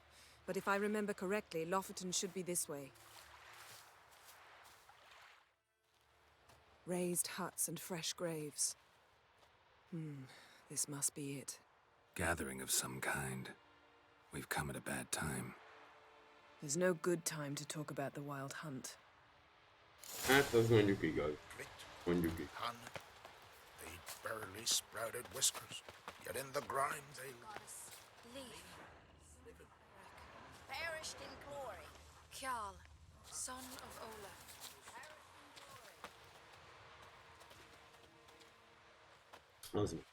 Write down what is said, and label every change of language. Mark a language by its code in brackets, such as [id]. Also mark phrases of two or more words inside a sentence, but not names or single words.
[en] But if I remember correctly, Lofoten should be this way. Raised huts and fresh graves. This must be it. Gathering of some kind. We've come at a bad time. There's no good time to talk about the wild hunt. [hu] Hát az mondjuk igaz. Mondjuk igaz. [en] barely sprouted whiskers, yet in the grime they Leaf. Perished in glory. Kjal, son of Ola. [hu] Az